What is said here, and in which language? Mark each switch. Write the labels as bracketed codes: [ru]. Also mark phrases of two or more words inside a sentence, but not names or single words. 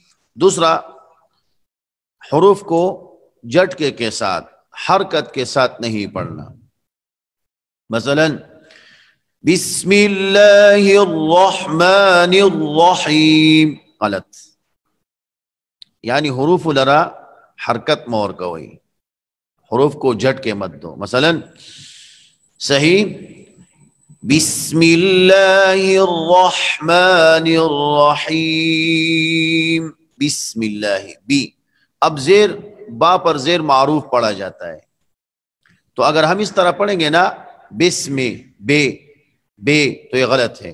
[ur] دوسرا، حروف کو جھٹکے کے ساتھ، حرکت کے ساتھ نہیں پڑھنا. مثلا [ar] بسم اللہ الرحمن الرحیم، [ur] غلط. یعنی حروف لرا حرکت مور کوئی، حروف کو جھٹکے مت دو. مثلا صحیح [ar] بسم اللہ الرحمن الرحیم، بسم اللہ [ur] بی. اب زیر با پر زیر معروف پڑھا جاتا ہے، تو اگر ہم اس طرح پڑھیں گے نا بسم بے بے تو یہ غلط ہے.